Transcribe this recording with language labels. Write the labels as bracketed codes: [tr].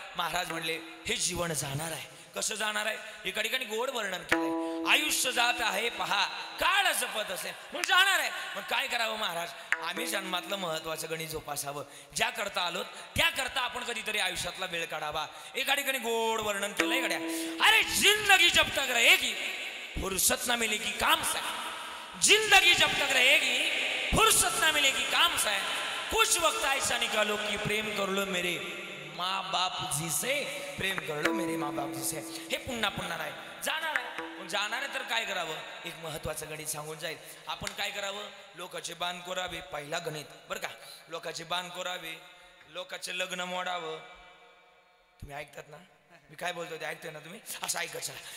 [mr] महाराज म्हणले हे जीवन जाणार आहे. कसं जाणार आहे? एका ठिकाणी गोड वर्णन केलंय. आयुष्य जात आहे पहा काळ जपत असेल मग जाणार आहे. मग काय करावं महाराज? आम्ही जन्मातलं महत्वाचं गणित जोपासावं. ज्या करता आलो त्या करता आपण कधीतरी आयुष्यातला वेळ काढावा. एका ठिकाणी गोड वर्णन केलंय गड्या. [hi] अरे जिंदगी जब तक रहेगी फुर्सत ना मिलेगी काम से. जिंदगी जब तक रहेगी फुर्सत ना मिलेगी काम से. कुछ वक्त ऐसा निकालो कि प्रेम कर लो मेरे माँ बाप जी से. प्रेम कर लो मेरे माँ बाप जी से. [mr] हे पुन्हा पुन्हा नाही जाणार आहे. जाणार आहे तर काय करावं? एक महत्वाचं गणित सांगून जाईल. आपण काय करावं? लोकांचे बाण कोरावे. पहिला गणित बरं का. लोकांचे बाण कोरावे, लोकांचे लग्न मोडावं. तुम्ही ऐकतात ना मी काय बोलतो ते? ऐकतोय ना तुम्ही? असं ऐकत चला.